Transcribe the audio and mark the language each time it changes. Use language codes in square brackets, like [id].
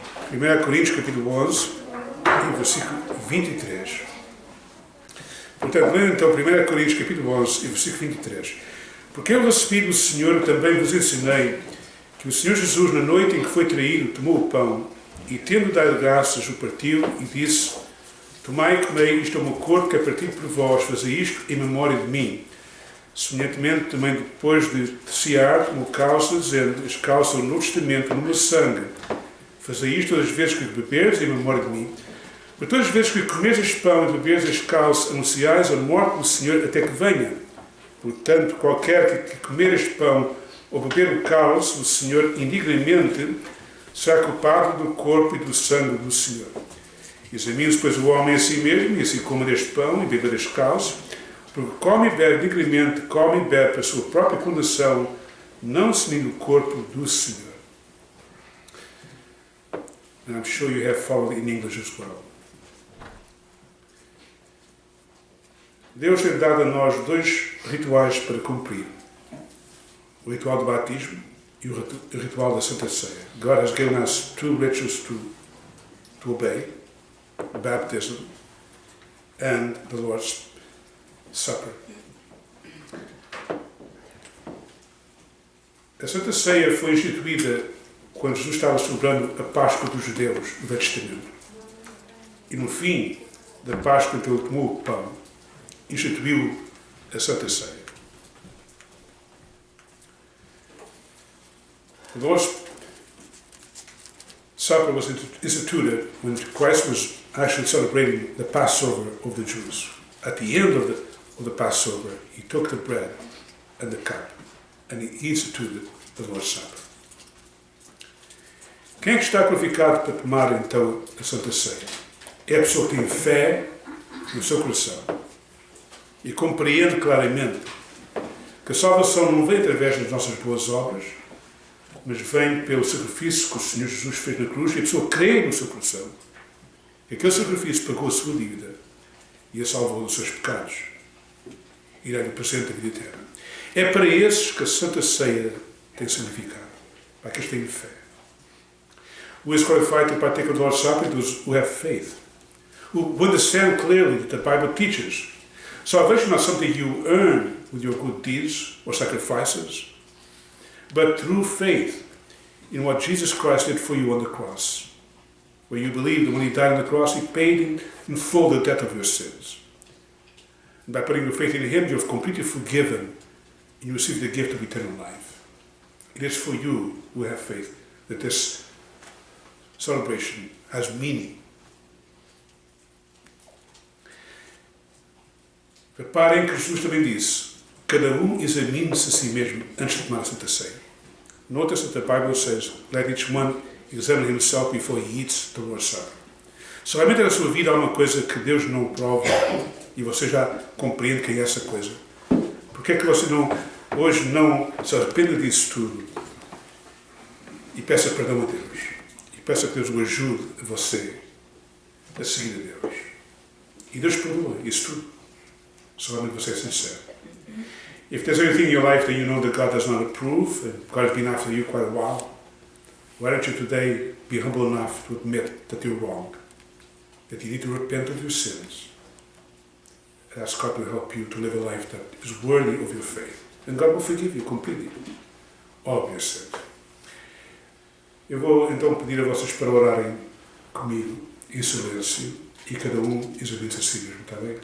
[pt] 1 Coríntios capítulo 11 e versículo 23. Portanto, lendo então 1 Coríntios capítulo 11 e versículo 23. Porque eu recebi do Senhor, também vos ensinei, que o Senhor Jesus, na noite em que foi traído, tomou o pão, e tendo dado graças, o partiu e disse: Tomai e comei, isto é o meu corpo que é partido por vós, fazei isto em memória de mim. Semelhantemente, também depois de cear, tomou o cálice, dizendo: Este cálice é o Novo Testamento no meu sangue. Fazei isto todas as vezes que beberes em memória de mim. Por todas as vezes que comeres este pão e beberes este cálice, anunciais a morte do Senhor até que venha. Portanto, qualquer que comer este pão ou beber o cálice do Senhor indignamente, será culpado do corpo e do sangue do Senhor. Examine-se, pois, o homem a si mesmo, e assim coma deste pão e beba deste cálice, porque come e bebe dignamente, come e bebe para a sua própria condenação, não seguindo o corpo do Senhor. [en] And I'm sure you have followed in English as well. [pt] Deus tem dado a nós dois rituais para cumprir. O ritual do batismo e o ritual da Santa Ceia. [en] God has given us two rituals to obey: baptism and the Lord's Supper. [pt] A Santa Ceia foi instituída quando Jesus estava celebrando a Páscoa dos judeus do Velho Testamento. E no fim da Páscoa, em que ele tomou o pão, instituiu a Santa Ceia. [en] The Lord's Supper was instituted when Christ was actually celebrating the Passover of the Jews. At the end of the Passover, he took the bread and the cup, and he instituted the Lord's Supper. [pt] Quem é que está qualificado para tomar então a Santa Ceia? É a pessoa que tem fé no seu coração e compreende claramente que a salvação não vem através das nossas boas obras, mas vem pelo sacrifício que o Senhor Jesus fez na cruz, e a pessoa crê no seu coração que aquele sacrifício pagou a sua dívida e a salvou dos seus pecados e dá-lhe o presente da vida eterna. É para esses que a Santa Ceia tem significado, para aqueles que têm fé. [en] Who is qualified to partake of the Lord's Supper? Those who have faith, who understand clearly that the Bible teaches salvation is not something you earn with your good deeds or sacrifices, but through faith in what Jesus Christ did for you on the cross, where you believe that when he died on the cross, he paid in full the debt of your sins. And by putting your faith in him, you have completely forgiven, and you receive the gift of eternal life. It is for you who have faith that this celebration has meaning. [pt] Reparem que Jesus também disse: cada examine-se a si mesmo antes de tomar a Santa Ceia. [en] Notice that the Bible says, let each one examine himself before he eats the Lord's Supper. [pt] Se realmente na sua vida há uma coisa que Deus não prova e você já compreende quem é essa coisa, por que é que você hoje não se arrependa disso tudo e peça perdão a Deus? E peça que Deus o ajude a você a seguir a Deus. E Deus perdoa isso tudo. Se realmente você é sincero. [en] If there's anything in your life that you know that God does not approve, and God has been after you quite a while, why don't you today be humble enough to admit that you're wrong, that you need to repent of your sins, and ask God to help you to live a life that is worthy of your faith. And God will forgive you completely, all of your sins. [pt] Eu vou então pedir a vocês para orarem comigo, em silêncio, e cada examine-se a si mesmo, está bem?